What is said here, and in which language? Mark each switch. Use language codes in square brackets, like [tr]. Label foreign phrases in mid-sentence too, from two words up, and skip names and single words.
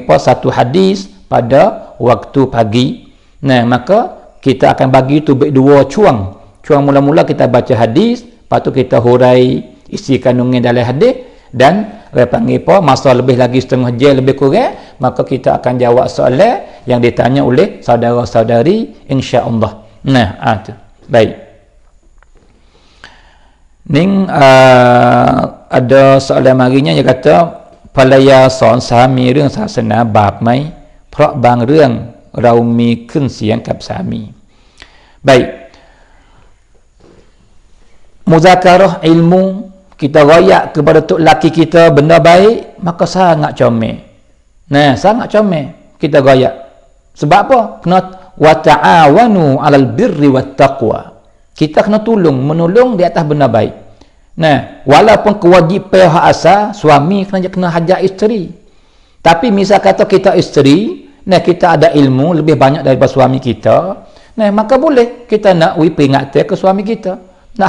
[ms] apa satu hadis pada waktu pagi nah maka kita akan bagi tu dua cuang mula-mula kita baca hadis lepas tu kita hurai isi kandungan dalam hadis dan dia panggil apa masa lebih lagi setengah jam lebih kurang maka kita akan jawab soalan yang ditanya oleh saudara-saudari insya-Allah nah itu baik ning ada soalan marinya dia kata [th] ภรรยาสอนสามีเรื่องศาสนาบาปไหมเพราะบางเรื่องเรามีขึ้นเสียงกับสามี [ms] baik muzakarah ilmu kita royak kepada tok laki kita benda baik maka sangat comel nah sangat comel kita royak sebab apa kena [ar] wa ta'awanu 'alal birri wat [ms] taqwa kita kena menolong di atas benda baik nah walaupun kewajipan hak asal suami kena hajar isteri tapi misal kata kita isteri nah kita ada ilmu lebih banyak daripada suami kita nah maka boleh kita nak peringatan ke suami kita nak